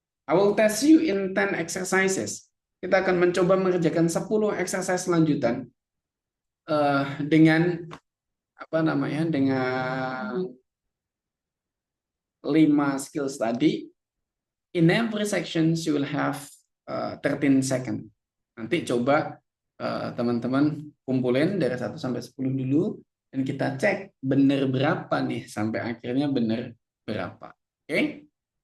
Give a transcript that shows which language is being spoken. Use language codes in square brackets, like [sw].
[en] I will test you in 10 exercises. [id] Kita akan mencoba mengerjakan 10 exercise lanjutan dengan apa namanya? Dengan 5 skills tadi. [en] In every section you will have 13 second. [id] Nanti coba teman-teman kumpulin dari 1 sampai 10 dulu dan kita cek benar berapa nih sampai akhirnya benar berapa. Oke?